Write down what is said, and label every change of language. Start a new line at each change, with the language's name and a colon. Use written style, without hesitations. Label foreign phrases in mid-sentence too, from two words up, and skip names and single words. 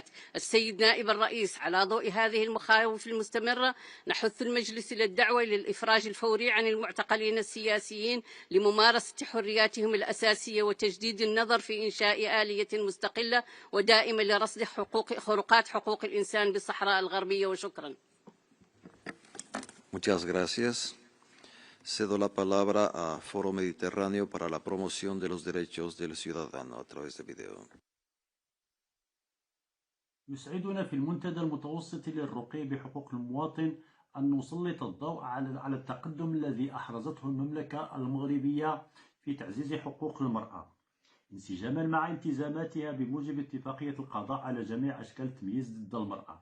Arabic: السيد نائب الرئيس، على ضوء هذه المخاوف المستمرة نحث المجلس إلى الدعوة للإفراج الفوري عن المعتقلين السياسيين لممارسة حرياتهم الأساسية، وتجديد النظر في إنشاء آلية مستقلة ودائمة لرصد خروقات حقوق الإنسان بالصحراء الغربية. وشكرا.
Spanish: Muchas gracias. Cedo la palabra a Foro Mediterráneo para la promoción de los derechos del ciudadano a través de video.
Arabic: يسعدنا في المنتدى المتوسط للرقي بحقوق المواطن أن نسلط الضوء على التقدم الذي أحرزته المملكة المغربية في تعزيز حقوق المرأة، انسجاما مع التزاماتها بموجب اتفاقية القضاء على جميع أشكال التمييز ضد المرأة.